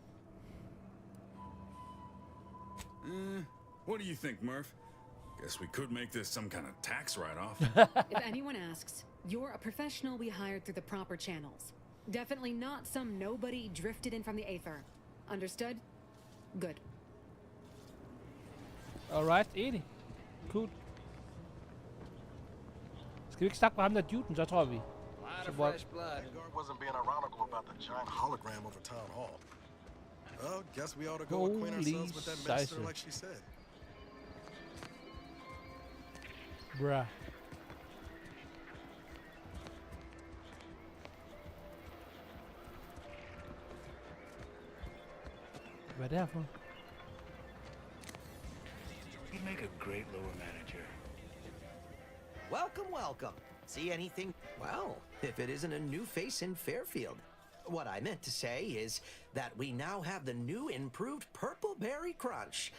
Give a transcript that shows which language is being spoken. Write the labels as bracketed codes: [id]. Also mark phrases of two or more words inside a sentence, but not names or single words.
[en] What do you think, Murph? Guess we could make this some kind of tax write-off. If anyone asks, you're a professional we hired through the proper channels. Definitely not some nobody drifted in from the aether. Understood? Good. Alright, [da] enig. Cool. Skal vi ikke snakke med ham der duden, så tror vi. [en] Vanguard wasn't being ironical about the giant hologram over town hall. Well, guess we ought to go acquaint ourselves with that minister like she said. Bruh. [da] Hvad er det her for? [en] You'd make a great lower manager. Welcome, welcome. See anything? Well, if it isn't a new face in Fairfield. What I meant to say is that we now have the new improved Purple Berry Crunch.